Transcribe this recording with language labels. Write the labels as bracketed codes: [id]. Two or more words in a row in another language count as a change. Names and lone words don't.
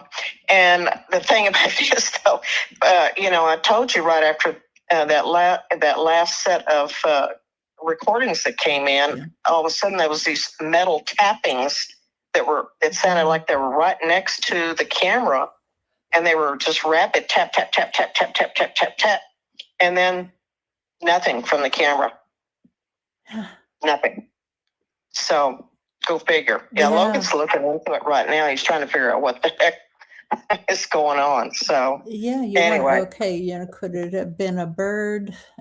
[en] And the thing about this, though, I told you right after that last set of recordings that came in, all of a sudden there was these metal tappings it sounded like they were right next to the camera and they were just rapid tap, tap, tap, tap, tap, tap, tap, tap, tap. And then nothing from the camera. Nothing. So go figure. Yeah, Logan's looking into it right now. He's trying to figure out what the heck is going on. So Yeah, you anyway. wonder, okay, could it have been a bird,